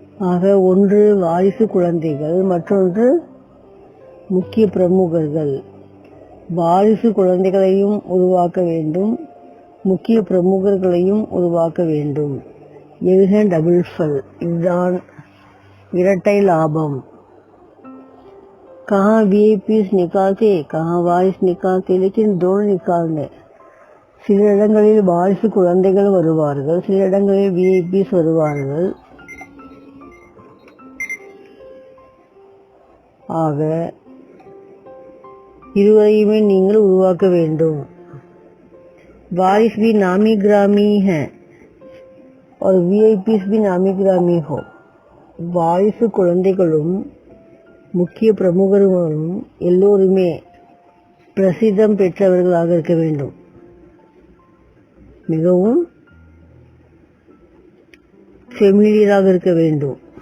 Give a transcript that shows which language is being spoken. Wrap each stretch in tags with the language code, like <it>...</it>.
<ta>ஆக ஒன்று வாரிசு குழந்தைகள், மற்றொன்று முக்கிய பிரமுகர்கள். வாரிசு குழந்தைகளையும் உருவாக்க வேண்டும், முக்கிய பிரமுகர்களையும் உருவாக்க வேண்டும். இது டபுள் ஃபல், இதுதான் இரட்டை லாபம்.</ta> <hi>कहाँ वीआईपीस निकालते, कहाँ वारिस निकालते, लेकिन दोनों निकालने.</hi> <ta>சில இடங்களில் வாரிசு குழந்தைகள் வருவார்கள், சில இடங்களில் वीआईपीस வருவார்கள். ஆக இருவரையுமே நீங்கள் உருவாக்க வேண்டும். वारिस भी नामी ग्रामी है और वीआईपीस भी नामी ग्रामी हो. வாரிசு குழந்தைகளும் முக்கிய பிரமுகர்களும் எல்லோருமே பிரசித்தம் பெற்றவர்களாக இருக்க வேண்டும், மிகவும் ஃபெமிலியராக இருக்க வேண்டும்.</ta>